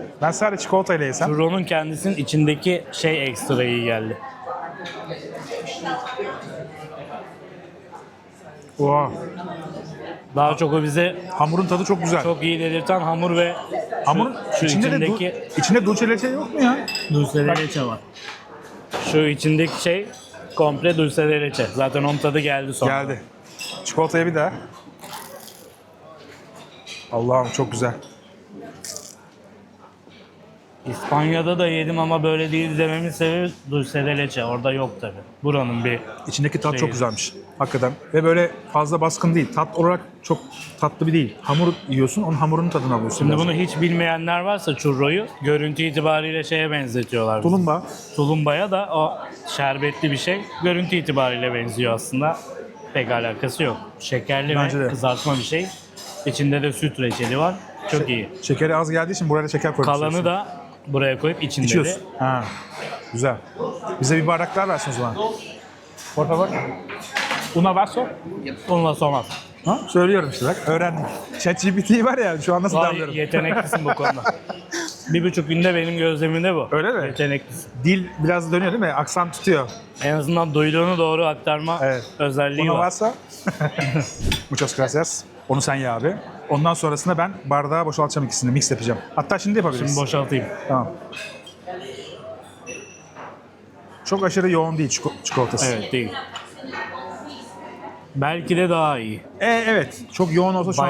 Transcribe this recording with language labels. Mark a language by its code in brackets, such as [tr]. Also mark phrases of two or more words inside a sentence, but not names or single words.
[tr] Ben sadece çikolatayla yesem. churro'nun kendisinin içindeki şey ekstra iyi geldi. Oha. Daha çok o bize Hamurun tadı çok güzel. çok iyi dedirten hamur ve Hamurun şu içinde içindeki de içinde [es] dulce leche [tr] yok mu ya? [es] dulce de leche [tr] var. Şu içindeki şey komple [es] dulce de leche. [tr] Zaten onun tadı geldi sonra. Geldi. Çikolataya bir daha. Allah'ım çok güzel. İspanya'da da yedim ama böyle değil dememin sebebi [es] dulce de leche. [tr] Orada yok tabii. Buranın bir İçindeki tat çok Şey- güzelmiş. Hakikaten. Ve böyle fazla baskın değil. Tat olarak çok tatlı bir değil. Hamur yiyorsun, onun hamurunun tadını alıyorsun. Şimdi biraz. bunu hiç bilmeyenler varsa churro'yu görüntü itibariyle şeye benzetiyorlar. Tulumba. Tulumbaya da o şerbetli bir şey. Görüntü itibariyle benziyor aslında. Pek alakası yok. Şekerli Bence ve de. kızartma bir şey. İçinde de süt reçeli var. Çok iyi. Şekeri az geldiği için buraya da şeker koymuşsun. Kalanı da buraya koyup içinde de. İçiyorsun. Ha. Güzel. Bize bir bardak daha versin o zaman. [es] Por favor. Una vaso. [tr] Onunla somaz. Ha? Söylüyorum işte bak. Öğrendim. ChatGPT var ya şu an nasıl Vay, davranıyorum. yeteneklisin bu konuda. 1,5 günde benim gözlemimde bu. Öyle mi? Yeteneklisin. Dil biraz dönüyor değil mi? Aksan tutuyor. En azından duyduğunu doğru aktarma Evet. özelliği [es] Una [tr] var. varsa. [es] Muchas gracias. [tr] Onu sen ye abi. Ondan sonrasında ben bardağa boşaltacağım ikisini. Mix yapacağım. Hatta şimdi yapabiliriz. Şimdi boşaltayım. Tamam. Çok aşırı yoğun değil çikolatası. Evet değil. Belki de daha iyi. Evet. Çok yoğun olsa şu anda